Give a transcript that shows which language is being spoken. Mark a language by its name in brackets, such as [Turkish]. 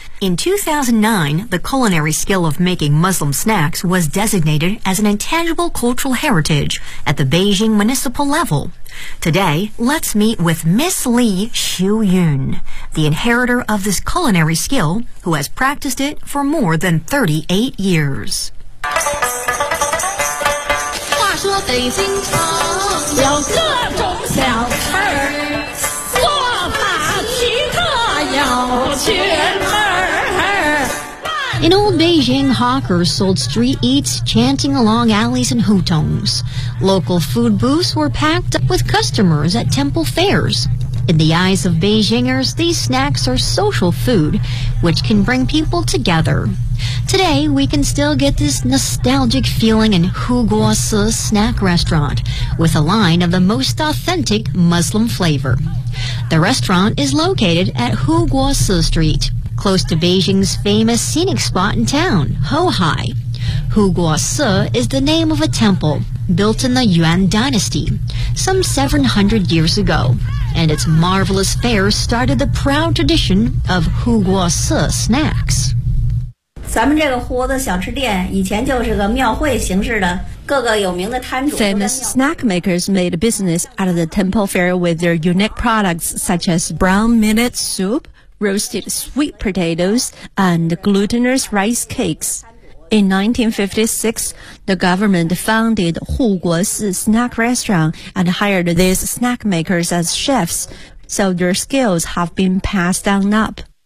[English] In 2009, the culinary skill of making Muslim snacks was designated as an intangible cultural heritage at the Beijing municipal level. Today, let's meet with Miss Li Xiuyun, the inheritor of this culinary skill, who has practiced it for more than 38 years. [Chinese] 话说北京城有各种小吃，做法奇特有趣。 [English] In old Beijing, hawkers sold street eats, chanting along alleys and hutongs. Local food booths were packed up with customers at temple fairs. In the eyes of Beijingers, these snacks are social food, which can bring people together. Today, we can still get this nostalgic feeling in Hu Guo Si snack restaurant, with a line of the most authentic Muslim flavor. The restaurant is located at Hu Guo Si Street. Close to Beijing's famous scenic spot in town, Hohai. Hu Guo Si is the name of a temple built in the Yuan Dynasty some 700 years ago, and its marvelous fare started the proud tradition of Hu Guo Si snacks. [Chinese] 咱们这个活的小吃店以前就是个庙会形式的 [English] Famous snack makers made a business out of the temple fair with their unique products such as brown millet soup,roasted sweet potatoes, and glutinous rice cakes. In 1956, the government founded 护国寺 snack restaurant and hired these snack makers as chefs, so their skills have been passed on up.